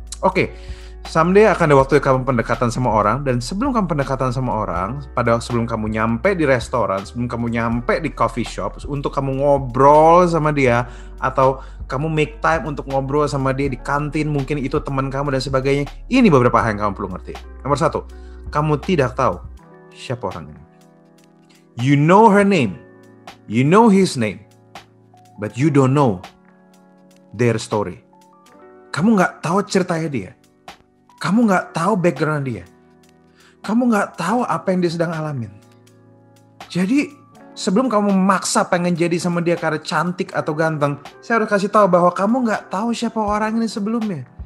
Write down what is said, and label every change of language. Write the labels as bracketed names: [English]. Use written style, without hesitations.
[Indonesian] Oke, someday akan ada waktu kamu pendekatan sama orang, dan sebelum kamu pendekatan sama orang, sebelum kamu nyampe di restoran, sebelum kamu nyampe di coffee shop, untuk kamu ngobrol sama dia, atau kamu [English] make time [Indonesian] untuk ngobrol sama dia di kantin, mungkin itu teman kamu dan sebagainya, ini beberapa hal yang kamu perlu ngerti. Nomor satu, kamu tidak tahu siapa orang ini. [English] You know her name, you know his name, but you don't know their story. [Indonesian] Kamu nggak tahu ceritanya dia. Kamu nggak tahu background dia. Kamu nggak tahu apa yang dia sedang alamin. Jadi sebelum kamu memaksa pengen jadi sama dia karena cantik atau ganteng, saya harus kasih tahu bahwa kamu nggak tahu siapa orang ini sebelumnya.